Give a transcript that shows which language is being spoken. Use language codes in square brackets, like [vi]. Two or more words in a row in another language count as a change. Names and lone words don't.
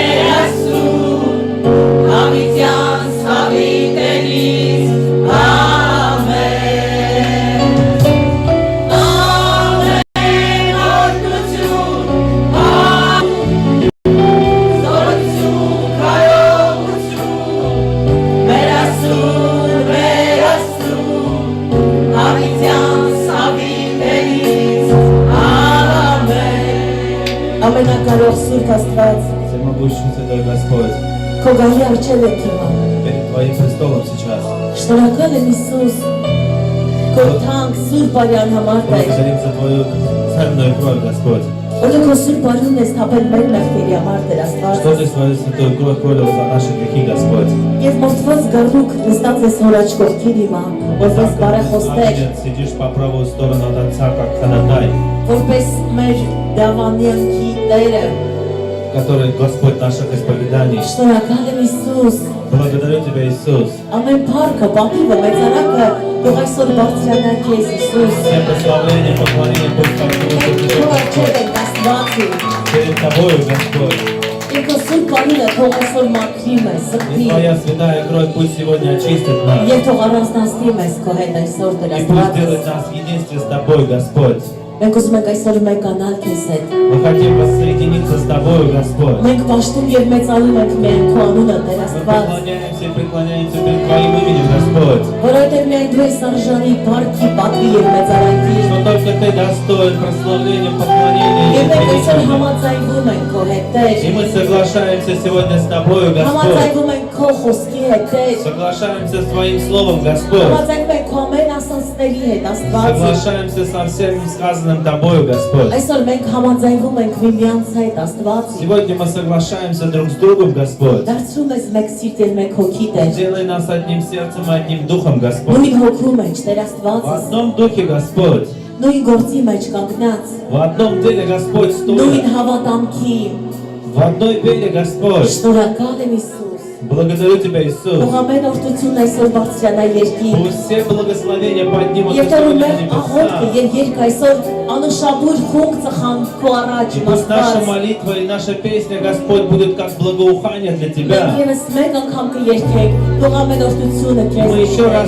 [hy] հավիտյան հավիտենից, ամեն, ամեն օրհնություն, զորություն, կարողություն, մեր Աստծուն, հավիտյան հավիտենից, ամեն։ Ամենակարող Սուրբ Աստված, [ru] Всемогущий Святой Господь, [hy] քո գահի առջև ենք հիմա։ [ru] перед Твоим престолом сейчас. [hy] Շնորհակալ եմ Հիսուս, քո թանկ Սուրբ արյան համար Տեր, [ru] Благодарим за Твою ценную кровь, Господь. [hy] որ դու քո Սուրբ արյունն ես թափել մեր մեղքերի համար Տեր Աստված, [ru] Что Ты свою святую кровь пролил за наши грехи, Господь. [hy] եւ մորթված գառնուկ նստած ես հորաչ կողքին հիմա, որպես բարեխոստեր, [ru] Ты сидишь по правую сторону от Отца, как ходатай, [hy] որպես մեր դավանյանքի Տերը։ [ru] который Господь наших исповеданий. [hy] Շնորհակալ եմ Հիսուս, [ru] Благодарю Тебя, Иисус. [hy] ամեն փառքը, պատիվը, մեծարակը թող այսօր բարձրանա քեզ Հիսուս։ [ru] Все прославление, поклонение пусть [hy] Մենք քո առջև [ru] Господь. [hy] ենք Աստվածի, [ru] Перед Тобою, Господь. [hy] եւ քո Սուրբ արյունը թող այսօր մաքրի մեզ, [ru] И [hy] սրբի, [ru] Твоя святая кровь пусть сегодня очистит нас. [hy] եւ թող առանձնացնի մեզ քո հետ այսօր Տեր [ru] И пусть [hy] Աստված։ [ru] сделает нас в единстве с Тобой, Господь. [hy] Մենք ուզում ենք այսօր մեկանալ քեզ հետ։ [ru] Мы хотим воссоединиться с Тобою, Господь. [hy] Մենք պաշտում եւ մեծանում ենք միայն քո անունը Տեր [ru] Мы [hy] Աստված, [ru] преклоняемся и преклоняемся перед Твоим именем, Господь. [hy] որովհետեւ միայն դու ես արժանի փառքի, պատվի եւ մեծարանքի։ [ru] Что только Ты достоин прославления, поклонения и [hy] Եվ մենք այսօր [ru] величия. [hy] համաձայնվում ենք քո հետ Տեր։ [ru] И мы соглашаемся сегодня с Тобою, Господь. [hy] Համաձայնվում ենք քո խոսքի հետ Տեր։ [ru] Соглашаемся с Твоим Словом, Господь. [hy] Համաձայնվում ենք քո ամեն ասացների հետ Աստված։ [ru] Соглашаемся со всем сказанным Тобою, Господь. [hy] Այսօր մենք համաձայնվում ենք միմյանց հետ Աստված։ [ru] Сегодня мы соглашаемся друг с другом, Господь. [hy] Դարձում ես մեկ սիրտ եւ մեկ հոգի Տեր։ [ru] Делай нас одним сердцем и одним духом, Господь. [hy] Նույն հոգու մեջ Տեր [ru] В [hy] Աստված, [ru] одном духе, Господь. [hy] նույն գործի մեջ կանգնած, [ru] В одном деле, Господь, [hy] նույն [ru] стоя. [hy] հավատամքի։ [ru] В одной вере, Господь. [hy] Շնորհակալ եմ Հիսուս, [ru] Благодарю Тебя, Иисус. [hy] Թող ամեն օրհնություն այսօր բարձրանա երկիր։ [ru] Пусть все благословения поднимутся [hy] Եվ թող [ru] сегодня [hy] մեր [ru] на [hy] աղոթքը [ru] небеса. [hy] եւ երգը այսօր անշաբույր խունգ ծխան քո առաջ [ru] И пусть наша [hy] Աստված։ [ru] молитва и наша песня, Господь, будет как благоухание для [hy] Մենք [ru] Тебя. [hy] եւս մեկ անգամ կերգենք, թող ամեն օրհնությունը [ru] И [hy] քեզ [ru] мы еще [hy] լինի։